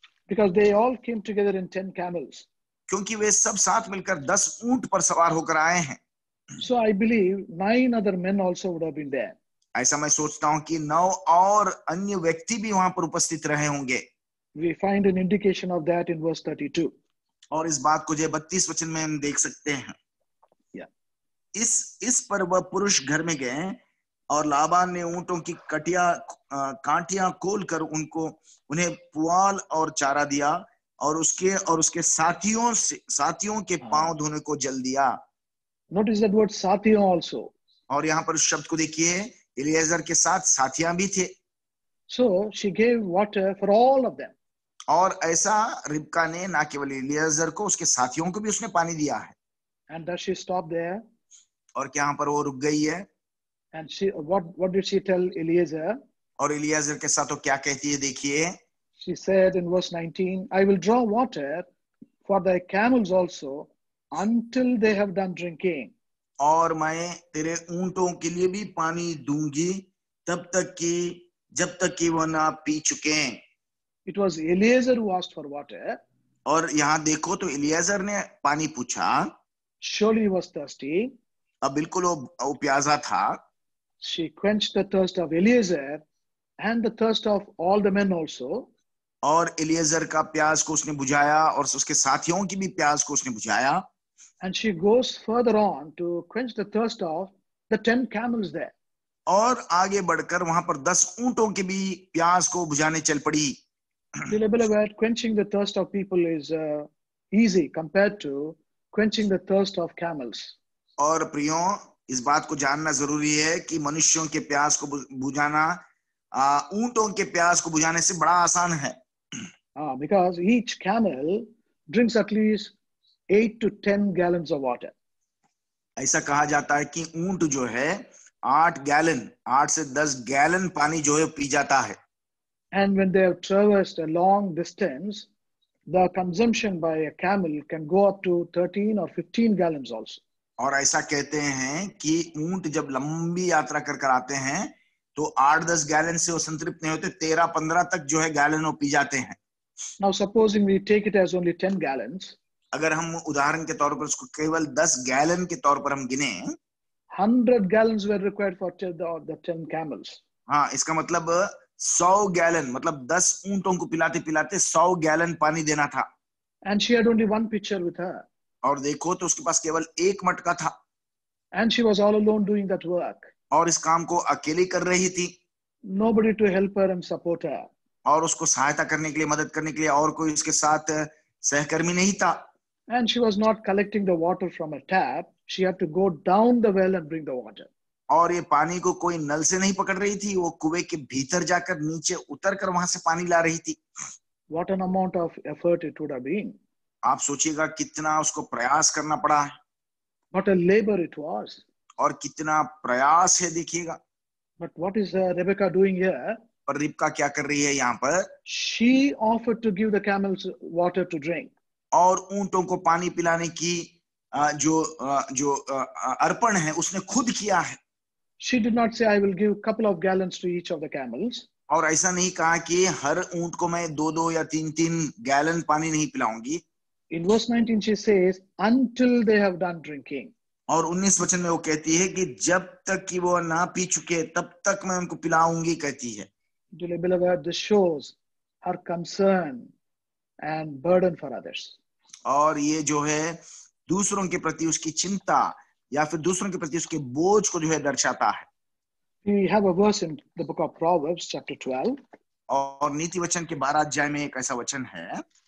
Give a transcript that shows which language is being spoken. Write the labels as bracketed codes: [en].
[en] Because they all came together in 10 camels. [hi] क्योंकि वे सब साथ मिलकर 10 ऊंट पर सवार होकर आए हैं। [en] So I believe 9 other men also would have been there. [hi] ऐसा मैं सोचता हूं कि 9 और अन्य व्यक्ति भी वहां पर उपस्थित रहे होंगे। [en] We find an indication of that in verse 32. [hi] और इस बात को जो 32 वचन में हम देख सकते हैं। [en] Yeah. [hi] इस पर वह पुरुष घर में गए और लाबान ने ऊंटों की कांटियां खोलकर उन्हें पुआल और चारा दिया और उसके साथियों के पांव धोने को जल दिया। [en] Notice that word Sathiyon also. [hi] और यहाँ पर उस शब्द को देखिए, इलियाजर के साथ साथियां भी थे। [en] So she gave water for all of them. [hi] और ऐसा रिबका ने ना केवल इलियाजर को उसके साथियों को भी उसने पानी दिया है। [en] And does she stop there? [hi] और क्या यहाँ पर वो रुक गई है? [en] And what did she tell Eliezer? [hi] और इलियाजर के साथ वो क्या कहती है देखिए। [en] She said in verse 19, I will draw water for thy camels also until they have done drinking. [hi] और मैं तेरे ऊंटों के लिए भी पानी दूंगी जब तक कि वो ना पी चुके। [en] It was Eliezer who asked for water. [hi] और यहाँ देखो तो इलियाजर ने पानी पूछा। [en] Surely he was thirsty. [hi] अब बिल्कुल वो प्यासा था। [en] She quenched the thirst of Eliezer and the thirst of all the men also. [hi] और इलियाजर का प्यास को उसने बुझाया और उसके साथियों की भी प्यास को उसने बुझाया। [en] And she goes further on to quench the thirst of the 10 camels there. [hi] और आगे बढ़कर वहां पर 10 ऊंटों के भी प्यास को बुझाने चल पड़ी। [en] Beloved, quenching the thirst of people is easy compared to quenching the thirst of camels. [hi] और प्रियो, इस बात को जानना जरूरी है कि मनुष्यों के प्यास को बुझाना ऊंटों के प्यास को बुझाने से बड़ा आसान है। [en] Because each camel drinks at least 8 to 10 gallons of water. [hi] ऐसा कहा जाता है कि ऊंट जो है 8 से 10 गैलन पानी जो है पी जाता है। [en] And when they have traversed a long distance, the consumption by a camel can go up to 13 or 15 gallons also. [hi] और ऐसा कहते हैं कि ऊंट जब लंबी यात्रा कर आते हैं तो 8-10 गैलन से वो संतृप्त नहीं होते, 13-15 तक जो है गैलन वो पी जाते हैं। [en] Now supposing we take it as only 10 gallons. [hi] अगर हम उदाहरण के तौर पर उसको केवल 10 गैलन के तौर पर हम गिने, [en] 100 gallons were required for the 10 camels. [hi] हाँ, इसका मतलब 100 गैलन, मतलब 10 ऊंटों को पिलाते पिलाते 100 गैलन पानी देना था। [en] And she had only one pitcher with her. [hi] और देखो तो उसके पास केवल एक मटका था। [en] And she was all alone doing that work. [hi] और इस काम को अकेली कर रही थी। [en] Nobody to help her and support her. [hi] और उसको सहायता करने के लिए, मदद करने के लिए और कोई उसके साथ सहकर्मी नहीं था। [en] And she was not collecting the water from a tap. She had to go down the well and bring the water. [hi] और ये पानी को कोई नल से नहीं पकड़ रही थी, वो कुएं के भीतर जाकर नीचे उतर कर वहां से पानी ला रही थी। [en] What an amount of effort it would have been. [hi] आप सोचिएगा कितना उसको प्रयास करना पड़ा है। [en] What a labor it was. [hi] और कितना प्रयास है देखिएगा। [en] But what is Rebecca doing here? [hi] पर रिबका क्या कर रही है यहाँ पर? [en] She offered to give the camels water to drink. [hi] और ऊंटों को पानी पिलाने की जो अर्पण है उसने खुद किया है। [en] She did not say, I will give a couple of gallons to each of the camels. [hi] और ऐसा नहीं कहा कि हर ऊंट को मैं 2-2 या 3-3 गैलन पानी नहीं पिलाऊंगी। [en] In verse 19 she says, until they have done drinking. [hi] और 19 वचन में वो कहती है कि जब तक कि वो ना पी चुके तब तक मैं उनको पिलाऊंगी कहती है। [en] Dearly beloved, this shows her concern and burden for others. [hi] और ये जो है दूसरों के प्रति उसकी चिंता या फिर दूसरों के प्रति उसके बोझ को जो है दर्शाता है। [en] We have a verse in the book of Proverbs, chapter 12. [hi] और नीति वचन के 12 अध्याय में एक ऐसा वचन है,